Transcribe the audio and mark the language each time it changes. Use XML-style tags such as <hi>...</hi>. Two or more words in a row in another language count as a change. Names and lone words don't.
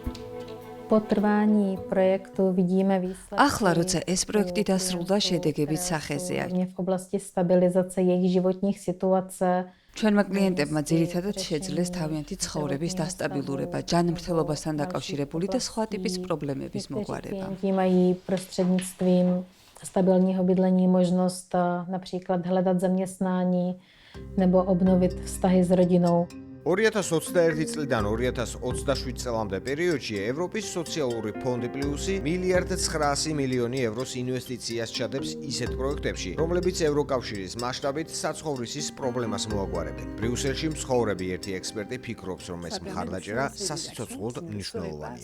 <ka>ახლა, როცა ეს პროექტი დასრულდა, შედეგებიც სახეზეა. ჩვენმა კლიენტებმა ძირითადად შეძლეს თავიანთი ცხოვრების დასტაბილურება, ჯანმრთელობასთან დაკავშირებული და სხვა ტიპის პრობლემების მოგვარება.</ka> <cs>Stabilního bydlení, možnost například hledat zaměstnání nebo obnovit vztahy s rodinou.</cs> <ka>2021 წლიდან 2027 წლამდე პერიოდში ევროპის სოციალური ფონდი პლუსი 1,9 მილიარდი ევროს ინვესტიციას ჩადებს ისეთ პროექტებში, რომლებიც ევროკავშირის მასშტაბით საცხოვრისის პრობლემას მოაგვარებენ. ბრიუსელში მცხოვრები ერთი ექსპერტი ფიქრობს, რომ ეს მხარდაჭერა სასიცოცხლოდ მნიშვნელოვანია.</ka>